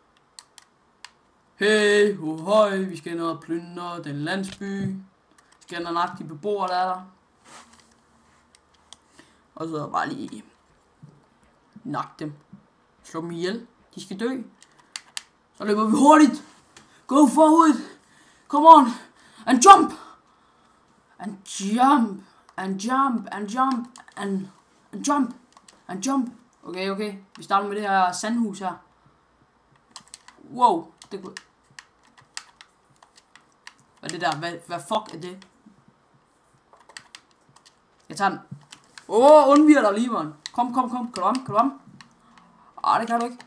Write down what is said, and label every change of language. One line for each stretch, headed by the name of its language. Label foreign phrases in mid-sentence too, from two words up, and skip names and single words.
Danish: Hey, høj, vi skal ind og plyndre den landsby. Vi skal ind og nakke de beboere, der er der. Og så bare lige... nakke dem. Slå dem ihjel. De skal dø. Så løber vi hurtigt.
English: Go forward. Come on. And jump. And jump. And jump. And jump. And jump. And jump. Okay.
Danish: Vi starter med det her sandhus her. Wow. Det kunne... Hvad er det der? Hvad fuck er det? Jeg tager den. Undviger dig lige, man. Kom. Kan du om? Det kan du ikke.